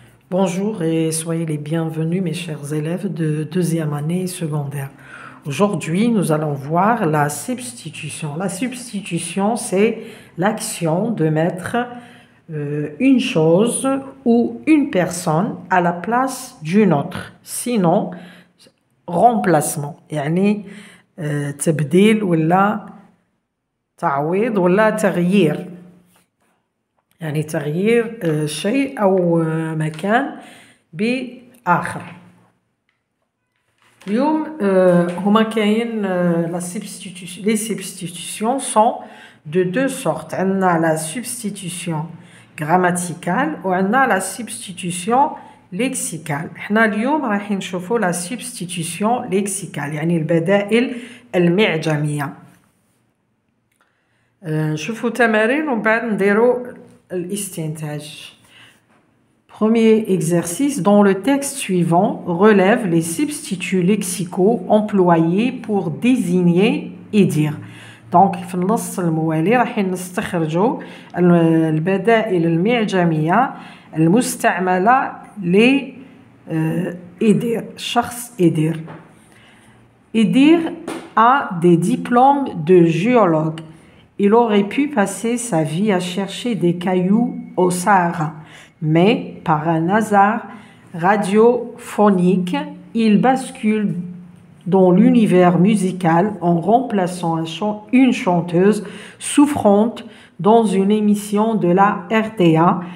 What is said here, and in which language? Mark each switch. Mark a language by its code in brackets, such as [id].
[fr] Bonjour et soyez les bienvenus mes chers élèves de deuxième année secondaire. Aujourd'hui, nous allons voir la substitution. La substitution, c'est l'action de mettre une chose ou une personne à la place d'une autre. Sinon, remplacement. [ar] يعني تبديل ولا تعويض ولا تغيير. يعني تغيير شيء أو مكان بآخر. اليوم هما كاين [fr] les substitutions sont de deux sortes. [ar] عندنا [fr] la substitution grammaticale [ar] وعندنا [fr] la substitution lexicale. [ar] احنا اليوم راح نشوفوا [fr] la substitution lexicale [ar] يعني البدائل المعجمية. نشوفوا تمارين ومن بعد نديروا الاستنتاج. [fr] Premier exercice, dans le texte suivant, relève les substituts lexicaux employés pour désigner et dire. Donc, [ar] في النص الموالي راح نستخرجوا البدائل المعجمية المستعملة ل إدير الشخص إدير. [fr] إدير a des diplômes de géologue. Il aurait pu passer sa vie à chercher des cailloux au Sahara. Mais, par un hasard radiophonique, il bascule dans l'univers musical en remplaçant une chanteuse souffrante dans une émission de la RTA.